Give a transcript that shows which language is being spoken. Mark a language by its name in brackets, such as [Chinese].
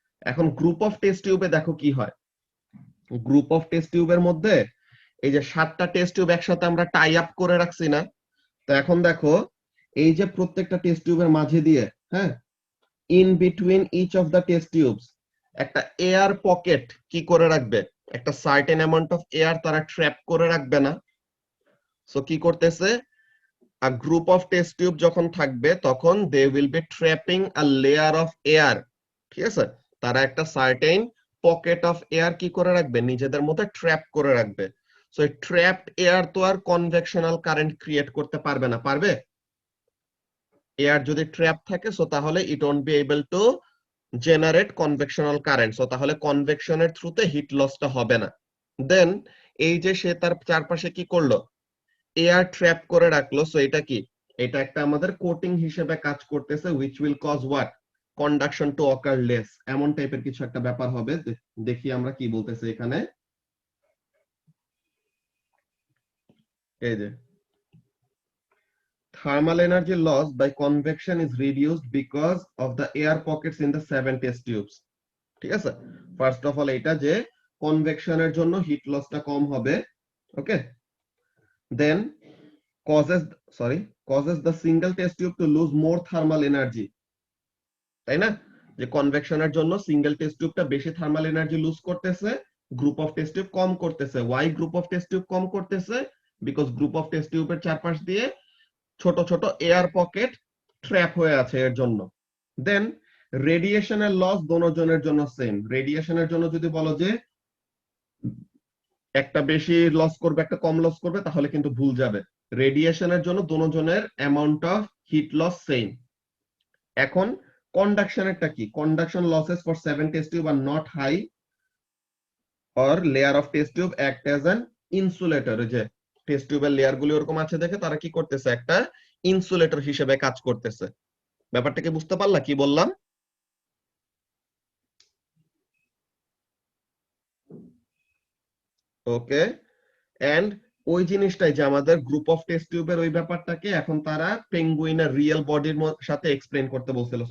[Bangla] এখন group of test টিউবে দেখো কি হয়। গ্রুপ অফ টেস্ট টিউবের মধ্যে এই যে 7টা টেস্ট টিউব একসাথে আমরা টাই আপ করে রাখছি না? তো এখন দেখো এই যে প্রত্যেকটা টেস্ট টিউবের মাঝে দিয়ে, হ্যাঁ, [English] in between each of the test tubes [Bangla] একটা এয়ার পকেট কি করে রাখবে? একটা সার্টেন অ্যামাউন্ট অফ এয়ার তারা ট্র্যাপ করে রাখবে না? [English] so [Bangla] কি করতেছে, [English] a group of test tube [Bangla] যখন থাকবে তখন [English] they will be trapping a layer of air, [Bangla] ঠিক আছে? তারা একটা সার্টেন পকেট অফ এয়ার কি করে রাখবে? নিজেদের মধ্যে ট্র্যাপ করে রাখবে। সো এই ট্র্যাপড এয়ার তো আর কনভেকশনাল কারেন্ট ক্রিয়েট করতে পারবে না, পারবে? এয়ার যদি ট্র্যাপ থাকে সো তাহলে [English] it won't be able to generate convectional current, [Bangla] so তাহলে কনভেকশনের থ্রুতে হিট লসটা হবে না। দেন এই যে সে তার চারপাশে কি করলো? এয়ার ট্র্যাপ করে রাখলো। সো এটা কি? এটা একটা আমাদের কোটিং হিসেবে কাজ করতেছে, [English] which will cause what? Conduction to occur less, [Bangla] এমন টাইপের কিছু একটা ব্যাপার হবে। দেখি আমরা কি বলতেছে এখানে। [English] এই যে thermal energy loss by convection is reduced because of the air pockets in the 7 test tubes, [Bangla] ঠিক আছে? ফার্স্ট অফ অল এটা যে কনভেকশনের জন্য হিট লসটা কম হবে। [English] okay, then causes causes the single test tube to lose more thermal energy, [Bangla] তাই না? যে কনভেকশনের জন্য সিঙ্গেল টেস্ট টিউবটা বেশি থার্মাল এনার্জি লুজ করতেছে, গ্রুপ অফ টেস্ট টিউব কম করতেছে। Y group of test tube কম করতেছে? বিকজ গ্রুপ অফ টেস্ট টিউবের চারপাশ দিয়ে ছোট ছোট এয়ার পকেট ট্র্যাপ হয়ে আছে এর জন্য। দেন রেডিয়েশনের লস দোনোজনের জন্য সেম। রেডিয়েশনের জন্য যদি বলো যে একটা বেশি লস করবে একটা কম লস করবে তাহলে কিন্তু ভুল যাবে। রেডিয়েশনের জন্য দুজনের amount of heat loss same. এখন কন্ডাকশনেরটা কি? [English] Conduction losses for 7 test tube are not high or layer of test tube act as an insulator। [Bangla] ওই যে টেস্ট টিউবের লেয়ার গুলো এরকম আছে দেখে তারা কি করতেছে, একটা ইনসুলেটর হিসেবে কাজ করতেছে। ব্যাপারটা কি বুঝতে পারলা কি বললাম? ওকে। এন্ড ওই জিনিসটাই যে আমাদের গ্রুপ অফ টেস্ট টিউবের ওই ব্যাপারটাকে এখন তারা পেঙ্গুইনের রিয়েল বডির সাথে এক্সপ্লেন করতে বলছিল।